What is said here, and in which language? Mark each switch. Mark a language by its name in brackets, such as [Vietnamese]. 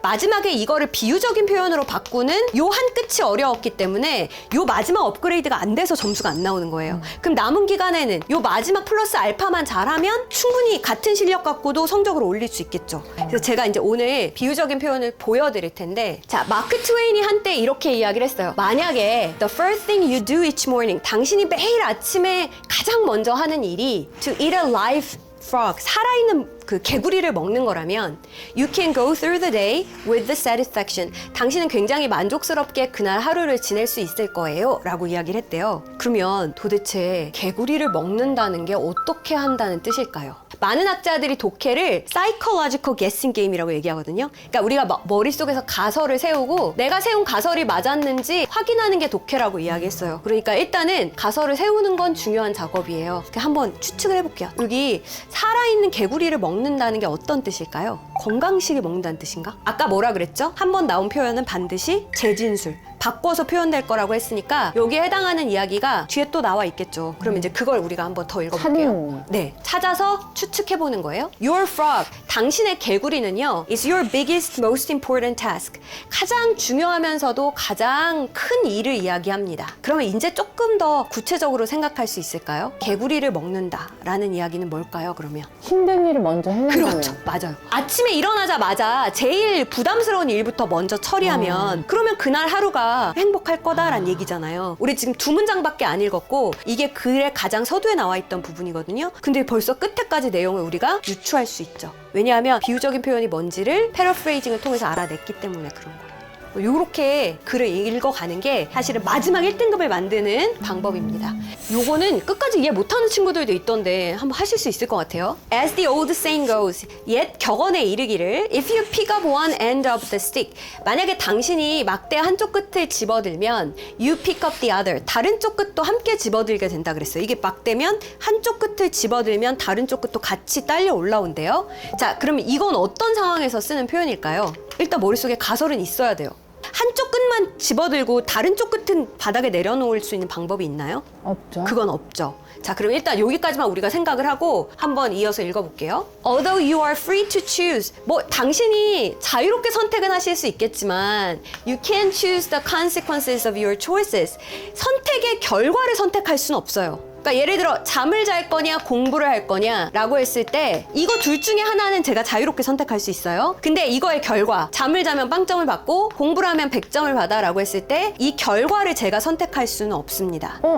[Korean] 마지막에 이거를 비유적인 표현으로 바꾸는 요 한 끝이 어려웠기 때문에 요 마지막 업그레이드가 안 돼서 점수가 안 나오는 거예요. 그럼 남은 기간에는 요 마지막 플러스 알파만 잘하면 충분히 같은 실력 갖고도 성적을 올릴 수 있겠죠. 그래서 제가 이제 오늘 비유적인 표현을 보여드릴 텐데, 자, 마크 트웨인이 한때 이렇게 이야기를 했어요. [English] 만약에 the first thing you do each morning, [Korean] 당신이 매일 아침에 가장 먼저 하는 일이 [English] to eat a live frog, [Korean] 살아있는 그 개구리를 먹는 거라면 [English] you can go through the day with the satisfaction. [Korean] 당신은 굉장히 만족스럽게 그날 하루를 지낼 수 있을 거예요 라고 이야기를 했대요. 그러면 도대체 개구리를 먹는다는 게 어떻게 한다는 뜻일까요? 많은 학자들이 독해를 [English] psychological guessing game [Korean] 이라고 얘기하거든요. 그러니까 우리가 머릿속에서 가설을 세우고 내가 세운 가설이 맞았는지 확인하는 게 독해라고 이야기했어요. 그러니까 일단은 가설을 세우는 건 중요한 작업이에요. 한번 추측을 해볼게요. 여기 살아있는 개구리를 먹는다는 게 어떤 뜻일까요? 건강식을 먹는다는 뜻인가? 아까 뭐라 그랬죠? 한 번 나온 표현은 반드시 재진술. 바꿔서 표현될 거라고 했으니까 여기에 해당하는 이야기가 뒤에 또 나와 있겠죠. 그럼 이제 그걸 우리가 한번 더 읽어볼게요. 네, 찾아서 추측해보는 거예요. [English] Your frog, [Korean] 당신의 개구리는요, [English] is your biggest, most important task. [Korean] 가장 중요하면서도 가장 큰 일을 이야기합니다. 그러면 이제 조금 더 구체적으로 생각할 수 있을까요? 개구리를 먹는다라는 이야기는 뭘까요, 그러면? 힘든 일을 먼저 해내는 그렇죠. 맞아요. 아침에 일어나자마자 제일 부담스러운 일부터 먼저 처리하면 그러면 그날 하루가 행복할 거다라는 얘기잖아요. 우리 지금 두 문장밖에 안 읽었고 이게 글의 가장 서두에 나와 있던 부분이거든요. 근데 벌써 끝에까지 내용을 우리가 유추할 수 있죠. 왜냐하면 비유적인 표현이 뭔지를 패러프레이징을 통해서 알아냈기 때문에 그런 거예요. 요렇게 글을 읽어가는 게 사실은 마지막 1등급을 만드는 방법입니다. 요거는 끝까지 이해 못하는 친구들도 있던데 한번 하실 수 있을 것 같아요. [English] As the old saying goes, [Korean] 옛 격언에 이르기를 [English] If you pick up one end of the stick, [Korean] 만약에 당신이 막대 한쪽 끝을 집어들면 [English] You pick up the other, [Korean] 다른 쪽 끝도 함께 집어들게 된다 그랬어요. 이게 막대면 한쪽 끝을 집어들면 다른 쪽 끝도 같이 딸려 올라온대요. 자, 그러면 이건 어떤 상황에서 쓰는 표현일까요? 일단 머릿속에 가설은 있어야 돼요. 한쪽 끝만 집어들고 다른 쪽 끝은 바닥에 내려놓을 수 있는 방법이 있나요? 없죠. 그건 없죠. 자, 그럼 일단 여기까지만 우리가 생각을 하고 한번 이어서 읽어볼게요. [English] Although you are free to choose. [Korean] 뭐 당신이 자유롭게 선택은 하실 수 있겠지만 [English] You can't choose the consequences of your choices. [Korean] 선택의 결과를 선택할 수는 없어요. 그러니까 예를 들어 잠을 잘 거냐 공부를 할 거냐 라고 했을 때 이거 둘 중에 하나는 제가 자유롭게 선택할 수 있어요. 근데 이거의 결과, 잠을 자면 빵점을 받고 공부를 하면 100점을 받아 라고 했을 때 이 결과를 제가 선택할 수는 없습니다.